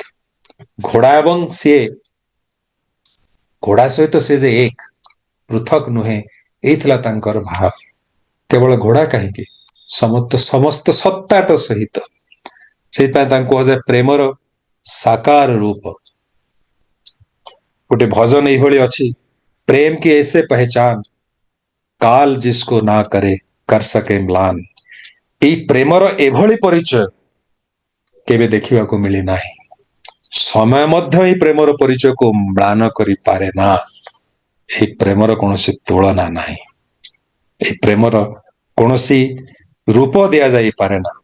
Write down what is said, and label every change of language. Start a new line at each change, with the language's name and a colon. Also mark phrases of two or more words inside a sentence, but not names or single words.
Odia: ଘୋଡା ଏବଂ ସିଏ, ଘୋଡା ସହିତ ସେ ଯେ ଏକ, ପୃଥକ ନୁହେଁ, ଏଇଥିଲା ତାଙ୍କର ଭାବ। କେବଳ ଘୋଡା କାହିଁକି, ସମସ୍ତ ସତ୍ତାଟ ସହିତ। ସେଇଥିପାଇଁ ତାଙ୍କୁ କୁହାଯାଏ ପ୍ରେମର ସାକାର ରୂପ। ଗୋଟେ ଭଜନ ଏଇଭଳି ଅଛି, ପ୍ରେମ କି
Hindi: ऐसे पहचान काल जिसको ना करे कर सके म्लान।
Odia: ଏଇ ପ୍ରେମର ଏଭଳି ପରିଚୟ କେବେ ଦେଖିବାକୁ ମିଳି ନାହିଁ। ସମୟ ମଧ୍ୟ ଏଇ ପ୍ରେମର ପରିଚୟକୁ ମ୍ଳାନ କରିପାରେ ନା। ଏହି ପ୍ରେମର କୌଣସି ତୁଳନା ନାହିଁ। ଏହି ପ୍ରେମର କୌଣସି ରୂପ ଦିଆଯାଇପାରେ ନା।